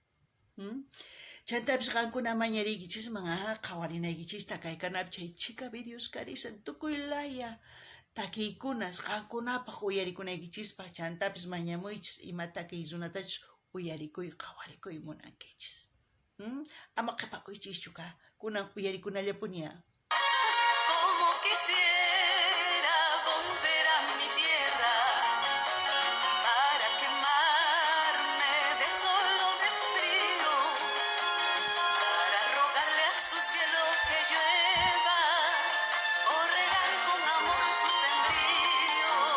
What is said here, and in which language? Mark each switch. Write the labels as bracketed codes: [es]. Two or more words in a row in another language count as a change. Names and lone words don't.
[qu] Chantapis qankuna mañariykichisman, qawarinaykichista kaykanapis chay chika videos karisan tukuy laya takiykunas qankunapaq uyarikunaykichista chantapis mañamuychis imata kay runatachus uyarikuy qawarikuy munankichis. Ama qhipakuychischu kunan uyarikunallapuña. [es] Como quisiera volver a mi tierra, para quemarme de sol o de frío, para rogarle a su cielo que llueva o regar con amor su sembrío.